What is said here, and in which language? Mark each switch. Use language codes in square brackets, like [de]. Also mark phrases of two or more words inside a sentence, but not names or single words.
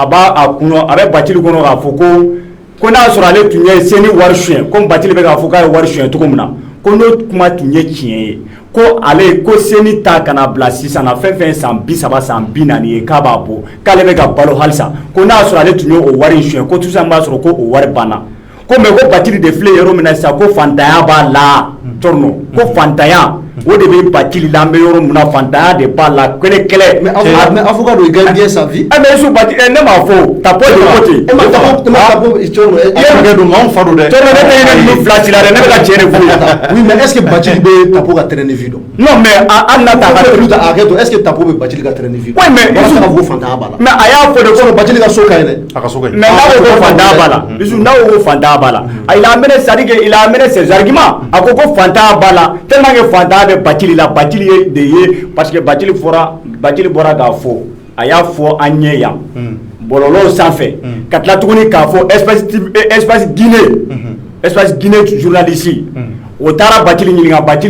[bm] bɛ Bathily kɔnɔ k'a fɔ ko n'a sɔrɔ ale tun ye seni wari sonya comme Bathily bɛ k'a fɔ k'a ye wari sonya cogo min na ko n'o kuma tun ye tiɲɛ ye ko ale ko seni ta kana bila sisan na fɛn fɛn san 30 san 40 ye k'a b'a bɔ k'ale bɛ ka balo halisa ko n'a sɔrɔ ale tun ye o wari sonya ko [fr] tout ça [bm] b'a sɔrɔ ko o wari banna ko mais ko Bathily de filɛ yɔrɔ min na sisan ko fantanya b'a la Thierno ko fantanya o de bɛ Bathily la an bɛ yɔrɔ min na fantanya de b'a la kɛlɛ [fr] mais avocat do il gagne bien sa vie [bm] mais su Bathily ne m'a fɔ Tapo de ko ten Tapo Thierno e don anw fa don dɛ Thierno ne tɛ ɲinɛ ninnu fila ci la dɛ ne bɛ ka tiɲɛ de f'u ye [fr] oui mais est-ce que [bm] Bathily bɛ Tapo ka [fr] terrain de vie [bm] dɔn [fr] non mais [bm] an na ta [fr] est-ce que [bm] Tapo bɛ Bathily ka [fr] terrain de vie [bm] dɔn [fr] oui mais [bm] walasa ka fɔ fantanya b'a la mais a y'a fɔ de ko Bathily ka so ka ɲi dɛ a ka so ka ɲi mais n'a ko ko fantanya b'a la bisu n'a ko ko fantanya b'a la [fr] il a amené c'est à dire que il a amené ses arguments [bm] a ko fantanya b'a la [fr] tellement que [bm] fantanya bɛ Bathily la Bathily ye de ye [fr] parce que [bm] Bathily bɔra k'a fɔ a y'a fɔ an ɲɛ yan bɔlɔlɔw sanfɛ ka tila tuguni k'a fɔ espace Guinée journaliste o taara Bathily ɲininka Bathily